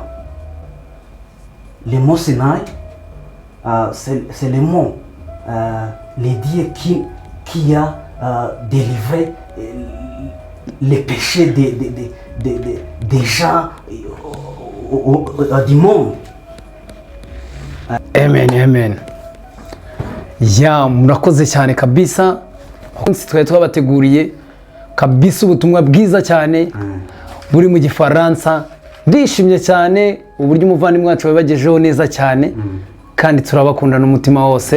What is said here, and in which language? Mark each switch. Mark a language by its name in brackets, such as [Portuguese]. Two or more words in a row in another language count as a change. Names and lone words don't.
[French] Les mots Sinaï, c'est le mot, les dieux qui a délivré les péchés des gens du monde. Amen, amen. [Kinyarwanda] Ya, murakoze cyane kabisa. Umunsi twari twabateguriye kabisa ubutumwa bwiza cyane buri mu Gifaransa. Ndishimye cyane uburyo umuvandimwe wacu wabagejeho neza cyane kandi turabakunda n'umutima wose.